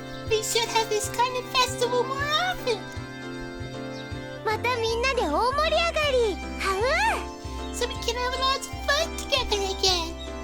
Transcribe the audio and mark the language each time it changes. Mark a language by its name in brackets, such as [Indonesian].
[English] We should have this kind of festival more often. [Japanese] またみんなで大盛り上がり。 [English] はう So we can have lots of fun together again.